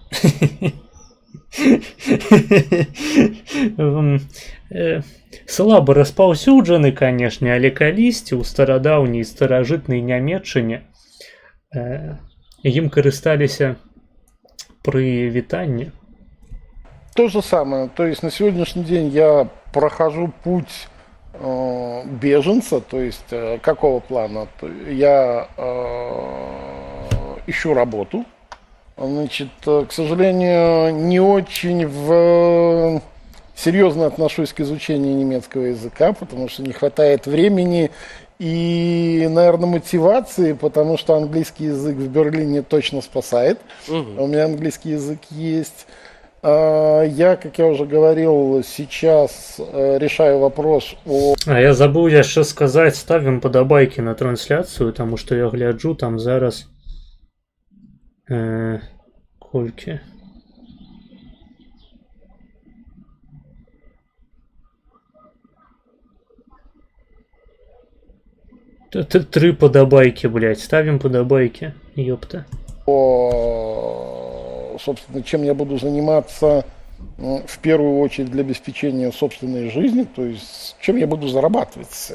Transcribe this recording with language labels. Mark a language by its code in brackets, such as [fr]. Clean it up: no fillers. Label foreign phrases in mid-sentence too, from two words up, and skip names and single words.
[be] Слаба распаўсюджаны, канешне, але калісьці ў старадаўняй старажытнай Нямецчыне ім карысталіся пры вітанні. [ru] То же самое. То есть на сегодняшний день я прохожу путь беженца, то есть какого плана? Я ищу работу. Значит, к сожалению, не очень серьезно отношусь к изучению немецкого языка, потому что не хватает времени и, наверное, мотивации, потому что английский язык в Берлине точно спасает. У меня английский язык есть. Я, как я уже говорил, сейчас решаю вопрос о... А я забыл яшчэ сказать, ставим подобайки на трансляцию, потому что я гляджу, там зараз... [be] Колькі? [ru] Три подобайки, блядь. Ставим подобайки, ёпта. Собственно, чем я буду заниматься в первую очередь для обеспечения собственной жизни, то есть чем я буду зарабатывать.